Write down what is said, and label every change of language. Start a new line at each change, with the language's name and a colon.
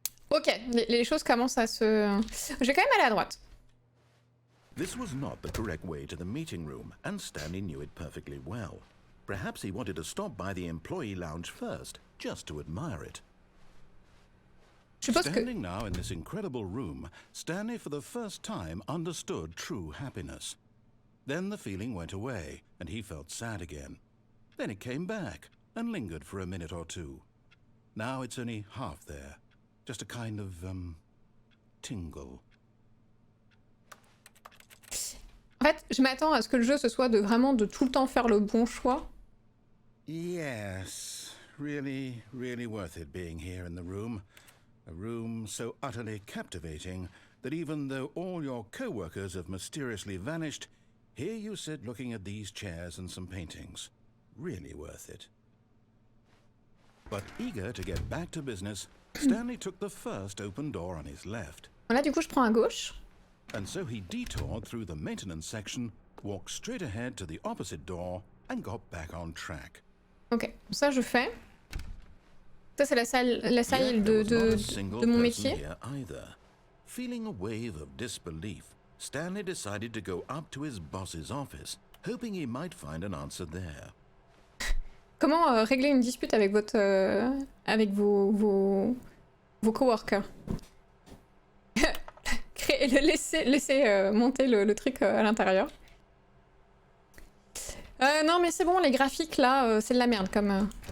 French: Ok, les choses commencent à se... Je vais quand même aller à droite.
English: This was not the correct way to the meeting room, and Stanley knew it perfectly well. Perhaps he wanted to stop by the employee lounge first, just to admire it.
French: Je suppose que...
English: Standing now in this incredible room, Stanley for the first time understood true happiness. Then the feeling went away, and he felt sad again. Then it came back, and lingered for a minute or two. Now it's only half there. Just a kind of, tingle.
French: En fait, je m'attends à ce que le jeu, ce soit vraiment de tout le temps faire le bon choix.
English: Yes, really, really worth it being here in the room. A room so utterly captivating that even though all your co-workers have mysteriously vanished, here you sit looking at these chairs and some paintings. Really worth it. But eager to get back to business, Stanley took the first open door on his left.
French: Là, du coup, je prends à gauche.
English: And so he detoured through the maintenance section, walked straight ahead to the opposite door, and got back on track.
French: Ok, ça je fais. Ça c'est la salle de mon métier.
English: Feeling a wave of disbelief, Stanley decided to go up to his boss's office, hoping he might find an answer there.
French: Comment régler une dispute avec votre avec vos coworkers? Laissez monter le truc à l'intérieur. Non mais c'est bon, les graphiques là, c'est de la merde comme...